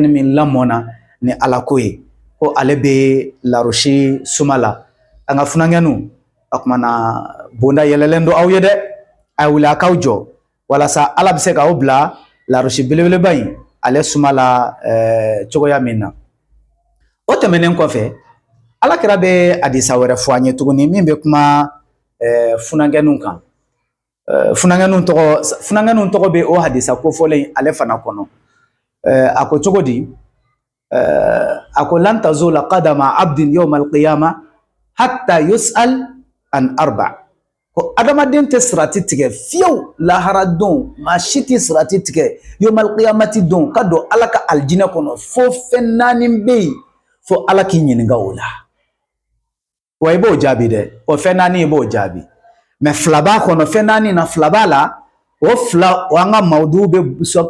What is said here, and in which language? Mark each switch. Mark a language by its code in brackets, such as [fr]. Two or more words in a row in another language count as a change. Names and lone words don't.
[bm] min lamɔna ni ala ko ye ko ale bɛ larosi suma la an ka funankɛniw o kumana bonda yɛlɛlen don aw ye dɛ a ye wuli a k'aw jɔ walasa ala bɛ se k'aw bila larosi belebeleba in ale suma la cogoya min na o tɛmɛnen kɔfɛ ala kira bɛ hadisa wɛrɛ fɔ an ye tuguni min bɛ kuma funankɛniw kan funankɛniw tɔgɔ bɛ o hadisa kofɔlen ale fana kɔnɔ a ko cogo di a ko [ar] لن تزول قدما عبد يوم القيامة حتى يسأل عن أربع [bm] ko adamaden tɛ sirati tigɛ fiyewu lahara don maa si tɛ sirati tigɛ [ar] يوم القيامة [bm] don ka don ala ka aljinɛ kɔnɔ fo fɛn naani bɛ yen fo ala k'i ɲininka o la wa i b'o jaabi dɛ o fɛn naani i b'o jaabi mais fila b'a kɔnɔ fɛn naani na fila b'a la o fila o an ka mawudu bɛ sɔn